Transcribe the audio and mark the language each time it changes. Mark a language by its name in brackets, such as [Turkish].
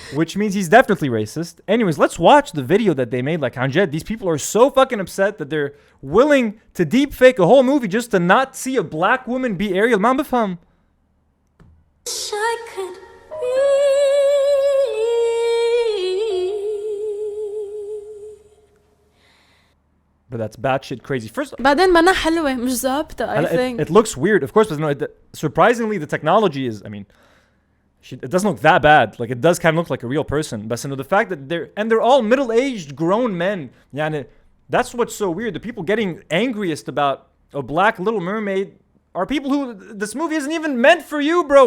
[English] Which means he's definitely racist. Anyways, let's watch the video that they made. Like, Hanjed, these people are so fucking upset that they're willing to deep fake a whole movie just to not see a black woman be Ariel. [Arabic] ما بفهم. [English] but that's batshit crazy. First, [Arabic] بعدين منها حلوة مش ظابطة [English] I think. It looks weird, of course, but no, surprisingly, the technology is, I mean, it doesn't look that bad. Like, it does kind of look like a real person. But the fact that they're all middle-aged, grown men. Yani, that's what's so weird. The people getting angriest about a black Little Mermaid are people who, this movie isn't even meant for you, bro.